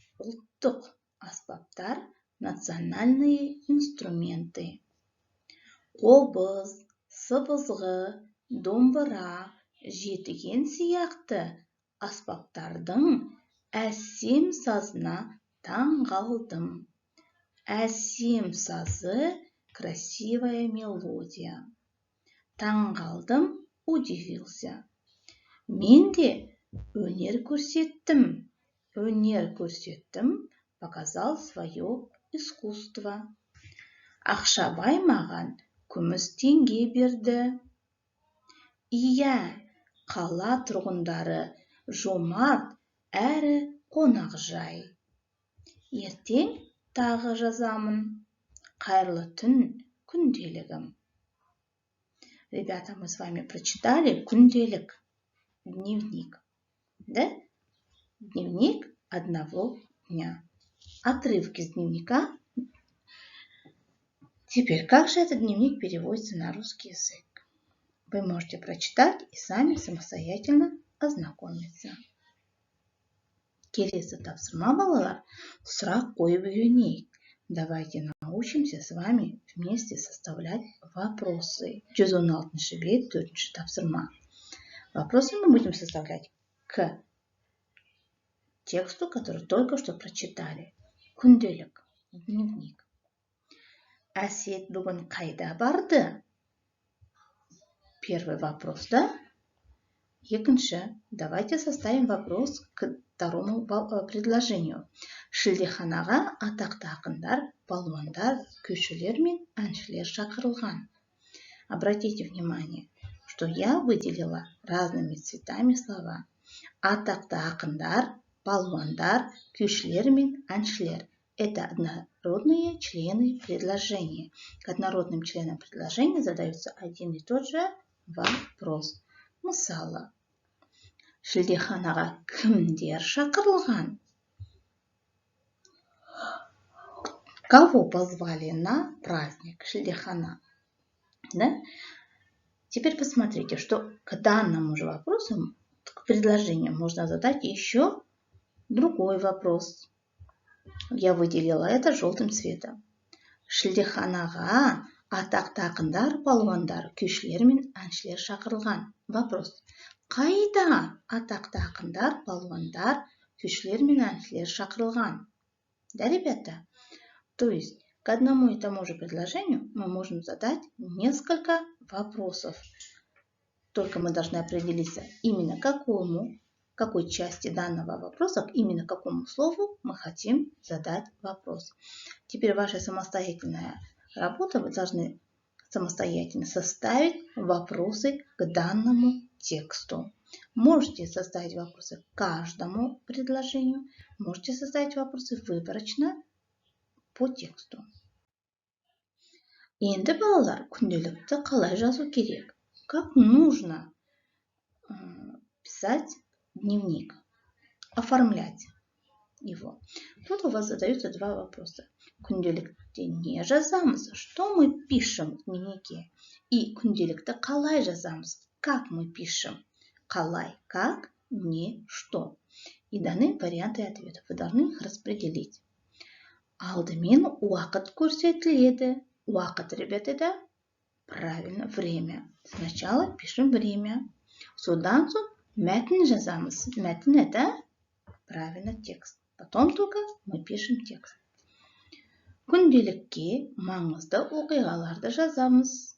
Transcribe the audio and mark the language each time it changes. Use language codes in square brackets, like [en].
[kk] Ұлттық аспаптар – [ru] национальные инструменты. [kk] Қобыз, сыбызғы, домбыра, жетіген сияқты аспаптардың әсем сазына таң қалдым. Әсем сазы – [ru] красивая мелодия. [kk] Таң қалдым, [ru] удивился. [kk] Мен де өнер көрсеттім. Өнер көрсеттім, [ru] показал свое искусство. [kk] Ақшабай маған күміс теңге берді. Иә, қала тұрғындары жомарт әрі қонақжай. Ертең тағы жазамын. Қайырлы түн, күнделігім. [ru] Ребята, мы с вами прочитали күнделік, дневник. Да? Дневник одного дня. Отрывки из дневника. Теперь, как же этот дневник переводится на русский язык? Вы можете прочитать и сами самостоятельно ознакомиться. [kk] Келесі тапсырма, балалар, сұрақ қойып үйренейік. [ru] Давайте научимся с вами вместе составлять вопросы. [kk] 116 бет, 4 тапсырма. [ru] Вопросы мы будем составлять к тексту, который только что прочитали. [kk] Күнделік, дневник. Әсет бүгін қайда барды? [ru] Первый вопрос, да? Екінші. Давайте составим вопрос к второму предложению. [kk] Шілдеханаға атақты ақындар, балуандар, күйшілер мен әншілер шақырылған. [ru] Обратите внимание, что я выделила разными цветами слова. [kk] Атақты ақындар, балуандар, күйшілер мен әншілер. [ru] Это однородные члены предложения. К однородным членам предложения задается один и тот же вопрос. [kk] Мысалы, шілдеханаға кімдер шақырылған? [ru] Кого позвали на праздник шілдехана? Да? Теперь посмотрите, что к данному же вопросу, к предложению можно задать еще другой вопрос. Я выделила это желтым цветом. [kk] Шілдеханаға атақты ақындар, балуандар, күйшілер мен әншілер шақырылған. Вопрос. Қайда атақты ақындар, балуандар, күйшілер мен әншілер шақырылған? [ru] Да, ребята? То есть, к одному и тому же предложению мы можем задать несколько вопросов. Только мы должны определиться именно какой части данного вопроса, именно какому слову мы хотим задать вопрос. Теперь ваша самостоятельная работа, вы должны самостоятельно составить вопросы к данному тексту. Можете составить вопросы к каждому предложению, можете составить вопросы выборочно по тексту. [kk] Енді балалар, күнделікті қалай жазу керек? [ru] Как нужно писать дневник, оформлять его? Тут у вас задаются два вопроса. [kk] Күнделікте не жазамыз? [ru] Что мы пишем в дневнике? [kk] И күнделікті қалай жазамыз? [ru] Как мы пишем? Қалай, как, не, что. И даны варианты ответов. Вы должны их распределить. [kk] Алдымен уақыт көрсетіледі. Уақыт, [ru] ребята, да? Правильно, время. Сначала пишем время. [kk] Содан соң мәтін жазамыз. [ru] Мәтін это, правильно, текст. Потом только мы пишем текст. [kk] Күнделікке маңызды оқиғаларды жазамыз.